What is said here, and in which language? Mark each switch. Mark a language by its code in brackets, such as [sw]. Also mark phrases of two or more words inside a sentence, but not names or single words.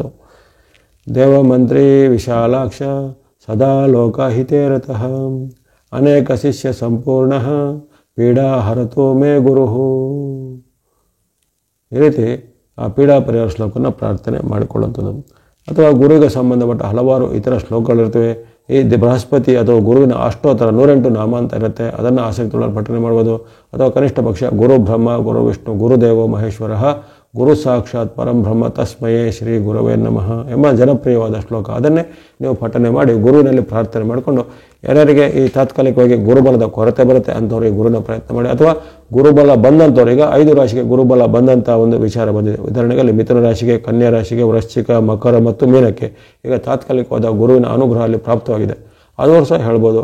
[sa] ದೇವಮಂತ್ರಿ ವಿಶಾಲಾಕ್ಷ ಸದಾ ಲೋಕಹಿತೇ ರತಃ ಅನೇಕ ಶಿಷ್ಯ ಸಂಪೂರ್ಣ ಪೀಡಾ ಹರತೋ ಮೇ ಗುರು. [kn] ಈ ರೀತಿ ಆ ಪೀಡಾ ಪರಿಹಾರ ಶ್ಲೋಕವನ್ನು ಪ್ರಾರ್ಥನೆ ಮಾಡಿಕೊಳ್ಳುವಂಥದ್ದು. ಅಥವಾ ಗುರುವಿಗೆ ಸಂಬಂಧಪಟ್ಟ ಹಲವಾರು ಇತರ ಶ್ಲೋಕಗಳಿರ್ತವೆ. ಈ ಬೃಹಸ್ಪತಿ ಅಥವಾ ಗುರುವಿನ ಅಷ್ಟೋತ್ತರ 108 ನಾಮ ಅಂತ ಇರುತ್ತೆ, ಅದನ್ನು ಆಸಕ್ತಿಯುಳ್ಳವರು ಪಠನೆ ಮಾಡ್ಬೋದು. ಅಥವಾ ಕನಿಷ್ಠ ಪಕ್ಷ [sa] ಗುರು ಬ್ರಹ್ಮ ಗುರು ವಿಷ್ಣು ಗುರುದೇವೋ ಮಹೇಶ್ವರ ಗುರು ಸಾಕ್ಷಾತ್ ಪರಂ ಬ್ರಹ್ಮ ತಸ್ಮಯೇ ಶ್ರೀ ಗುರವೇ ನಮಃ [kn] ಎಂಬ ಜನಪ್ರಿಯವಾದ ಶ್ಲೋಕ, ಅದನ್ನೇ ನೀವು ಪಠನೆ ಮಾಡಿ ಗುರುವಿನಲ್ಲಿ ಪ್ರಾರ್ಥನೆ ಮಾಡಿಕೊಂಡು, ಯಾರ್ಯಾರಿಗೆ ಈ ತಾತ್ಕಾಲಿಕವಾಗಿ ಗುರುಬಲದ ಕೊರತೆ ಬರುತ್ತೆ ಅಂಥವ್ರಿಗೆ ಗುರುವಿನ ಪ್ರಯತ್ನ ಮಾಡಿ. ಅಥವಾ ಗುರುಬಲ ಬಂದಂಥವ್ರಿಗೆ 5 ರಾಶಿಗೆ ಗುರುಬಲ ಬಂದಂಥ ಒಂದು ವಿಚಾರ ಬಂದಿದೆ. ಉದಾಹರಣೆಗೆ ಅಲ್ಲಿ ಮಿಥುನ ರಾಶಿಗೆ, ಕನ್ಯಾ ರಾಶಿಗೆ, ವೃಶ್ಚಿಕ, ಮಕರ ಮತ್ತು ಮೀನಕ್ಕೆ ಈಗ ತಾತ್ಕಾಲಿಕವಾದ ಗುರುವಿನ ಅನುಗ್ರಹ ಅಲ್ಲಿ ಪ್ರಾಪ್ತವಾಗಿದೆ, ಅದು ಸಹ ಹೇಳ್ಬೋದು.